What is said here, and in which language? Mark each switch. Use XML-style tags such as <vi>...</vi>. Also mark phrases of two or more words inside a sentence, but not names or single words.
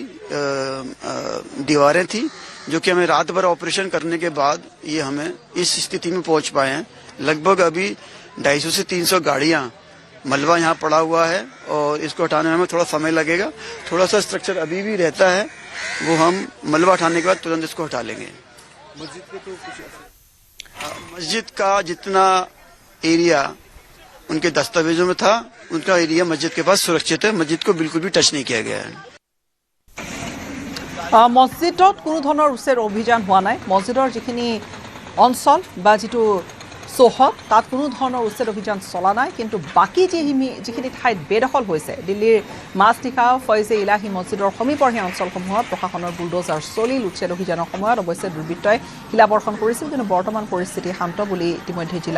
<hi>दीवारें थी जो कि हमें रात भर ऑपरेशन करने के बाद ये हमें इस स्थिति में पहुँच पाए हैं लगभग अभी 250 से 300 गाड़ियाँ मलबा यहाँ पड़ा हुआ है और इसको हटाने में थोड़ा समय लगेगा थोड़ा सा स्ट्रक्चर अभी भी रहता है वो हम मलबा हटाने के बाद तुरंत इसको हटा लेंगे मस्जिद का जितना एरिया उनके दस्तावेजों में था उनका एरिया मस्जिद के पास सुरक्षित है मस्जिद को बिल्कुल भी टच नहीं किया गया है</hi> <as>মছজিদত কোনো ধৰণৰ উচ্ছেদ অভিযান হোৱা নাই মছজিদৰ যিখিনি অঞ্চল বা যিটো চৌহদ তাত কোনো ধৰণৰ উচ্ছেদ অভিযান চলা নাই কিন্তু বাকী যিখিনি ঠাইত বেদখল হৈছে দিল্লীৰ মাজনিশা ফয়জে ইলাহী মছজিদৰ সমীপৰ সেই অঞ্চলসমূহত প্ৰশাসনৰ বুলডোজাৰ চলিল উচ্ছেদ অভিযানৰ সময়ত অৱশ্যে দুৰ্বৃত্তই শিলাবৰ্ষণ কৰিছিল কিন্তু বৰ্তমান পৰিস্থিতি শান্ত বুলি ইতিমধ্যে জিলা</as>